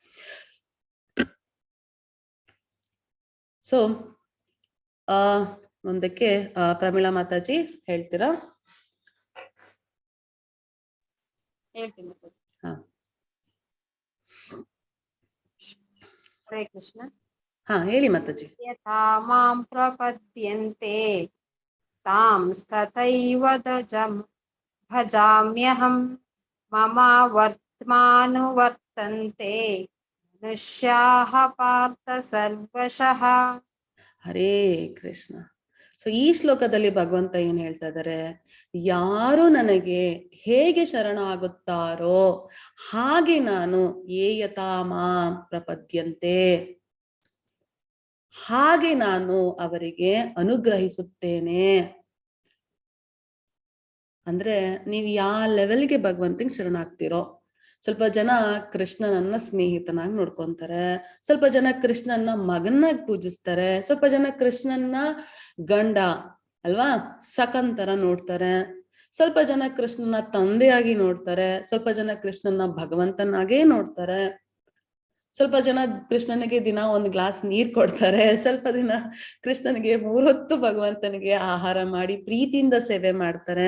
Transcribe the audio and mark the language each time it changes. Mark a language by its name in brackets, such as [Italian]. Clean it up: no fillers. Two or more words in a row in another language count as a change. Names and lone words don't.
[Kannada] ಸೊ ಮುಂದಕ್ಕೆ ಪ್ರಮೀಳಾ ಮಾತಾಜಿ ಹೇಳ್ತೀರಾ? ಹೇಳ್ತೀನಿ. ಹರೇ ಕೃಷ್ಣ. ಹೇಳಿ ಮಾತಾಜಿ. [Sanskrit] ಯಥಾ ಮಾಂ ಪ್ರಪದ್ಯಂತೆ ತಾಂ ತಥೈವ ಭಜಾಮ್ಯಹಂ ಮಮ ವರ್ತ್ಮಾನುವರ್ತಂತೆ ಮನುಷ್ಯಾಃ ಪಾರ್ಥ ಸರ್ವಶಃ. [Kannada] ಹರೇ ಕೃಷ್ಣ. ಸೊ ಈ ಶ್ಲೋಕದಲ್ಲಿ ಭಗವಂತ ಏನ್ ಹೇಳ್ತಾ ಇದ್ದಾರೆ? ಯಾರು ನನಗೆ ಹೇಗೆ ಶರಣ ಆಗುತ್ತಾರೋ ಹಾಗೆ ನಾನು [Sanskrit] ಯಥಾ ಮಾಂ ಪ್ರಪದ್ಯಂತೆ, [Kannada] ಹಾಗೆ ನಾನು ಅವರಿಗೆ ಅನುಗ್ರಹಿಸುತ್ತೇನೆ. ಅಂದ್ರೆ ನೀವ್ ಯಾವ ಲೆವೆಲ್ಗೆ ಭಗವಂತನಿಗೆ ಶರಣಾಗ್ತಿರೋ. ಸ್ವಲ್ಪ ಜನ ಕೃಷ್ಣನನ್ನ ಸ್ನೇಹಿತನಾಗಿ ನೋಡ್ಕೊಂತಾರೆ, ಸ್ವಲ್ಪ ಜನ ಕೃಷ್ಣನ್ನ ಮಗನಾಗಿ ಪೂಜಿಸ್ತಾರೆ, ಸ್ವಲ್ಪ ಜನ ಕೃಷ್ಣನ್ನ ಗಂಡ ಅಲ್ವಾ ಸಖಂತರ ನೋಡ್ತಾರೆ, ಸ್ವಲ್ಪ ಜನ ಕೃಷ್ಣನ ತಂದೆಯಾಗಿ ನೋಡ್ತಾರೆ, ಸ್ವಲ್ಪ ಜನ ಕೃಷ್ಣನ ಭಗವಂತನಾಗೇ ನೋಡ್ತಾರೆ, ಸ್ವಲ್ಪ ಜನ ಕೃಷ್ಣನಿಗೆ ದಿನ 1 ಗ್ಲಾಸ್ ನೀರ್ ಕೊಡ್ತಾರೆ, ಸ್ವಲ್ಪ ದಿನ ಕೃಷ್ಣನಿಗೆ 3 ಹೊತ್ತು ಭಗವಂತನಿಗೆ ಆಹಾರ ಮಾಡಿ ಪ್ರೀತಿಯಿಂದ ಸೇವೆ ಮಾಡ್ತಾರೆ.